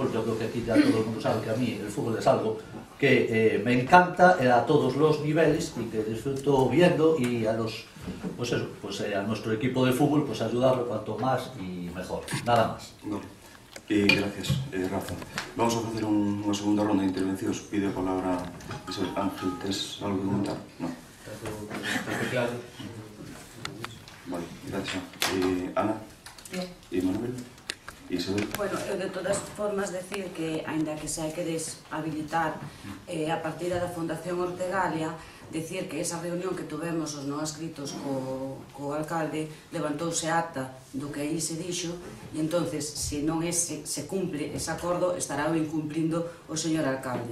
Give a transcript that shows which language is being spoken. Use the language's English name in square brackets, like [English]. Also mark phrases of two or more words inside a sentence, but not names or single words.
[Spanish] Yo creo que aquí ya todo el mundo sabe que a mí el fútbol es algo que me encanta a todos los niveles y que disfruto viendo, y a los, pues eso, pues a nuestro equipo de fútbol pues ayudarlo cuanto más y mejor, nada más. [Galician] Vale. Gracias, Rafa. Vamos a facer unha segunda ronda de intervencións. Pide a palabra Isabel. Ángel, tes algo que comentar? No. Está claro. Vale, gracias. Ana? E Manuel? Isabel? Bueno, eu de todas formas decir que, aínda que se hai que deshabilitar a partida da Fundación Ortegalia, decir que esa reunión que tuvemos os non adscritos co alcalde levantouse acta do que aí se dixo, e entonces, se non se cumple ese acordo, estará o incumplindo o señor alcalde.